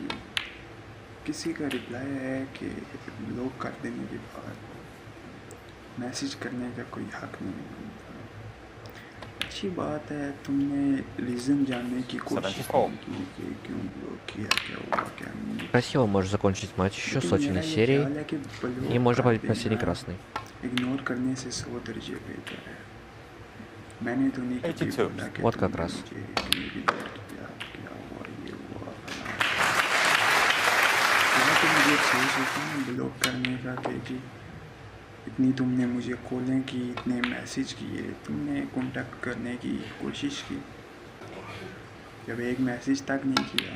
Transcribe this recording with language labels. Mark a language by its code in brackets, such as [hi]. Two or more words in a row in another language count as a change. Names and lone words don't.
[ur] کسی کا رپلائی ہے کہ لوگ کر دینے کے بعد میسج کرنے کا کوئی حق نہیں بنتا. اچھی بات ہے تم نے ریزن جاننے کی کوشش 74. کی کہ کیوں بلاک کیا کیا ہوا کیا نہیں. [ru] Красиво можешь закончить матч еще [ur] لیکن [ru] сотенной [ur] میرا یہ [ru] серией. [ur] خیال ہے کہ بلاک [ru] И можно [ur] کر [ru] победить последний [ur] دینا [ru] красный. [ur] اگنور کرنے سے 100 درجے بہتر ہے. میں نے تو نہیں کبھی 82. بولا کہ [ru] Вот [ur] تم [ru] как [ur] نے [ru] раз. [ur] مجھے کیوں اگنور کیا کیا ہوا یہ ہوا فلاں. یا تو مجھے افسوس ہوتا ہے بلاک کرنے کا کہ جی اتنی تم نے مجھے کالیں کی اتنے میسیج کیے تم نے کانٹیکٹ کرنے کی کوشش کی جب ایک میسیج تک نہیں کیا.